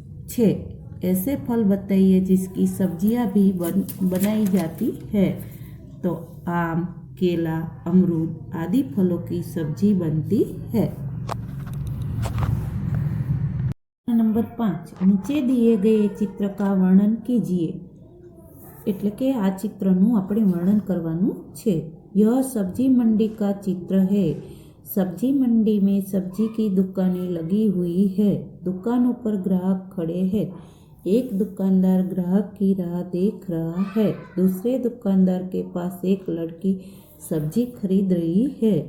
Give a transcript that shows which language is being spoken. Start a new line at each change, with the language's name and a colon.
Hindi: 6, ऐसे फल बताइए जिसकी सब्जियां भी बनाई जाती है. तो आम, केला, अमरूद आदि फलों की सब्जी बनती है. नंबर 5, નીચે दिए गए चित्र का वर्णन कीजिए.
Gujarati: એટલે કે આ ચિત્રનું આપણે વર્ણન કરવાનું છે.
Hindi: यह सब्जी मंडी का चित्र है. सब्जी मंडी में सब्जी की दुकानें लगी हुई है. दुकानों पर ग्राहक खड़े हैं. एक दुकानदार ग्राहक की राह देख रहा है. दूसरे दुकानदार के पास एक लड़की सब्जी खरीद रही है.